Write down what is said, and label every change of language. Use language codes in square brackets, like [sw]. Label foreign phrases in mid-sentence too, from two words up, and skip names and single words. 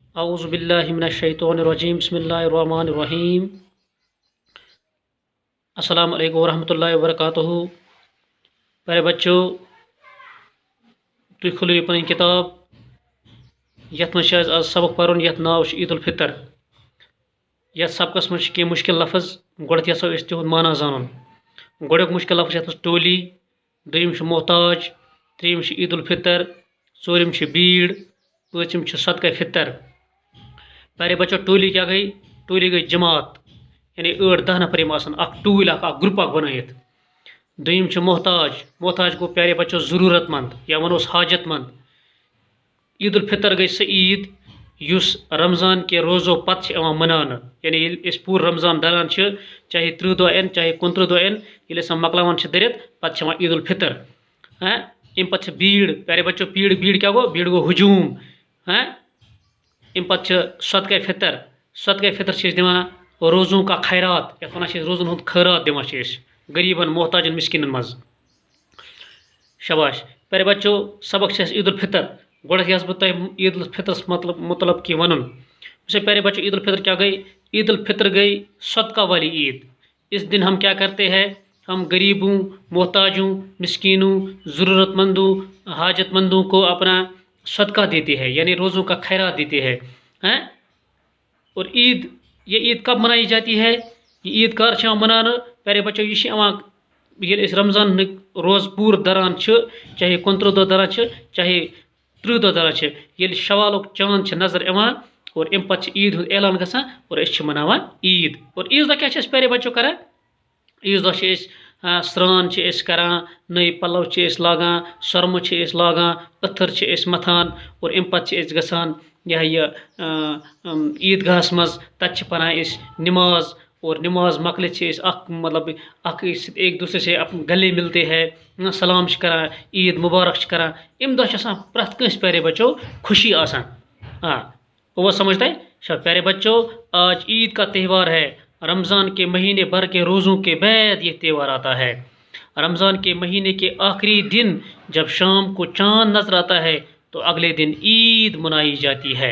[ar] اعوذ باللہ من الشیطان الرجیم بسم اللہ الرحمن الرحیم السلام علیکم ورحمۃ اللہ وبرکاتہ. [ur] پیارے بچوں [ks] تُہۍ کھوٗلِو یہِ پنٕنۍ کِتاب یَتھ منٛز چھِ اَسہِ آز سبق پَرُن یَتھ ناو چھُ عیدالفطر. یَتھ سبقس منٛز چھِ کینٛہہ مُشکِل لفظ گۄڈٕ یژھو أسۍ تِہُنٛد معنا زانُن. گۄڈٕنیُک مُشکِل لفظ چھُ یَتھ منٛز ٹولی، دوٚیِم چھُ محتاج، ترٛیٚیِم چھُ عیدالفطر، ژوٗرِم چھِ بیٖڑ، پوٗژِم چھُ صدقہ فطر. [ur] پیارے بچو [ks] ٹولی کیا گئی؟ ٹولی گئی جماعت، یعنی 8-10 نفر یِم آسان اکھ ٹوٗلۍ اکھ گروپ اکھ بنٲیِتھ. دوٚیِم چھُ محتاج، محتاج گوٚو [ur] پیارے بچو [ks] ضروٗرت مند یا وَنوس حاجت مند. عیدالفطر گئی سۄ عیٖد یُس رمضان کہِ روزو پتہٕ چھِ یِوان مَناونہٕ. یعنی ییٚلہِ أسۍ پوٗرٕ رمضان دَران چھِ، چاہے 30 دۄہ یِن چاہے 29 دۄہ یِن، ییٚلہِ أسۍ مۄکلاوان چھِ دٔرِتھ پتہٕ چھِ یِوان عیدالفطر. اَمہِ پتہٕ چھِ بیٖڑ. [ur] پیارے بچو [ks] بیٖڑ کیا گوٚو؟ بیٖڑ گوٚو ہجوٗم. اَمہِ پتہٕ چھِ صدقہ فطر. صدقہ فطر چھِ أسۍ دِوان [ur] روزوں کا خیرات، [ks] یَتھ وَنان چھِ أسۍ روزن ہُنٛد خٲرات دِوان چھِ أسۍ غریٖبن محتاجن مِسکیٖنن منٛز. شاباش. [ur] پیارے بچو [ks] سبق چھِ اَسہِ عیدالفطر. گۄڈٕ یژھٕ بہٕ تۄہہِ عیدالفطرس مطلب کینٛہہ وَنُن. ویسے [ur] پیارے بچو [ks] عیدالفطر کیا گئی؟ عیدالفطر گئی [ur] صدقہ والی عید. اس دن ہم کیا کرتے ہیں؟ ہم غریبوں، محتاجوں، مسکینوں، ضرورت مندوں، حاجت مندوں کو اپنا صدقہ دیتے ہیں، یعنی روزوں کا خیرات دیتے ہیں. اور یہ عید کب منائی جاتی ہے؟ [ks] یہ عید کر چھِ یِوان مناونہٕ [ur] پیارے بچو [ks] یہ چھِ یِوان ییٚلہِ أسۍ رمضانٕکۍ روز پوٗرٕ دَران چھِ، چاہے 29 دۄہ دَران چھِ چاہے 30 دۄہ دَران چھِ، ییٚلہِ شوالُک چاند چھِ نظر یِوان اور اَمہِ پتہٕ چھِ عیٖد ہُنٛد اعلان گژھان اور أسۍ چھِ مناوان عیٖد. اور عیٖذ دۄہ کیٛاہ چھِ أسۍ [ur] پیارے بچو [ks] کران؟ عیٖذ دۄہ چھِ أسۍ سرٛان چھِ أسۍ کران، نٔے پَلو چھِ أسۍ لاگان، سۄرمہٕ چھِ أسۍ لاگان، أتھٕر چھِ أسۍ مَتھان اور اَمہِ پتہٕ چھِ أسۍ گژھان یہِ عیٖدگاہَس منٛز. تَتہِ چھِ پَران أسۍ نِماز اور نِماز مۄکلِتھ چھِ أسۍ اکھ [ur] ایک دوسرے سے گلے ملتے ہیں، [ks] سلام چھِ کران، عیٖد مُبارک چھِ کران. اَمہِ دۄہ چھِ آسان پرٛٮ۪تھ کٲنٛسہِ [ur] پیارے بچو [ks] خوشی آسان. [ur] وہ سمجھتا ہے؟ پیارے بچوں آج عید کا تہوار ہے. رمضان کے مہینے بھر کے روزوں کے بعد یہ تہوار آتا ہے. رمضان کے مہینے کے آخری دن جب شام کو چاند نظر آتا ہے تو اگلے دن عید منائی جاتی ہے.